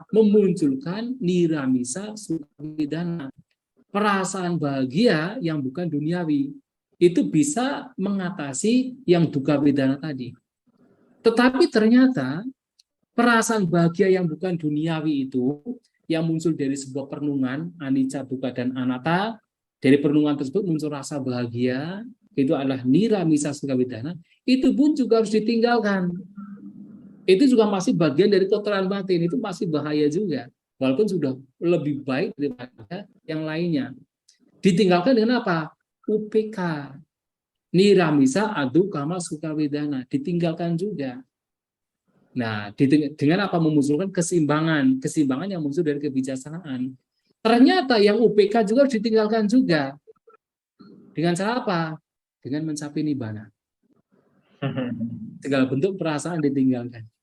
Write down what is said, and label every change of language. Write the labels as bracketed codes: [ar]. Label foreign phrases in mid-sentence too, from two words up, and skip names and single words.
[id] Memunculkan [pi] niramisa sukha wedana, [id] perasaan bahagia yang bukan duniawi. Itu bisa mengatasi yang [pi] dukkha wedana [id] tadi. Tetapi ternyata perasaan bahagia yang bukan duniawi itu, yang muncul dari sebuah perenungan, [pi] anicca, dukkha, [id] dan anatta, dari perenungan tersebut muncul rasa bahagia, itu adalah [pi] niramisa sukha wedana, [id] itu pun juga harus ditinggalkan. Itu juga masih bagian dari kotoran batin, itu masih bahaya juga, walaupun sudah lebih baik daripada yang lainnya. Ditinggalkan dengan apa? UPK, [pi] niramisa adukama sukha wedana, [id] ditinggalkan juga. Nah, dengan apa? Memunculkan keseimbangan yang muncul dari kebijaksanaan. Ternyata yang UPK juga harus ditinggalkan juga. Dengan cara apa? Dengan mencapai nibbana. Segala bentuk perasaan ditinggalkan.